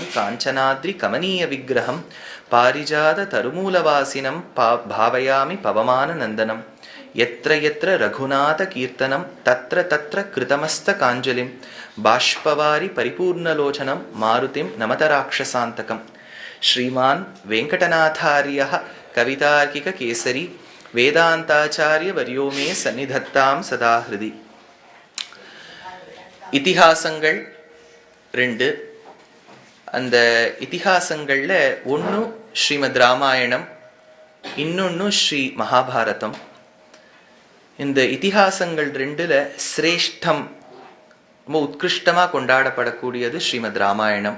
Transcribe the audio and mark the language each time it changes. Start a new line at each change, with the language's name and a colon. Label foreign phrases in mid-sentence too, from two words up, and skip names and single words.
Sanskrit: काञ्चनाद्रिकमनीयविग्रहं पारिजाततरुमूलवासिनं भावयामि पवमाननन्दनं यत्र यत्र रघुनाथकीर्तनं तत्र तत्र कृतमस्तकाञ्जलिं बाष्पवारि परिपूर्णलोचनं मारुतिं नमत राक्षसान्तकं श्रीमान् वेङ्कटनाथार्यः कवितार्किककेसरी वेदान्ताचार्यवर्यो मे सन्निधत्तां सदा हृदि.
Tamil: இதிகாசங்கள் 2. அந்த இதிகாசங்கள்ல ஒன்று ஸ்ரீமத் ராமாயணம், இன்னொன்று ஸ்ரீ மகாபாரதம். இந்த இதிகாசங்கள் 2ல சிரேஷ்டம், ரொம்ப உத்கிருஷ்டமாக கொண்டாடப்படக்கூடியது ஸ்ரீமத் ராமாயணம்.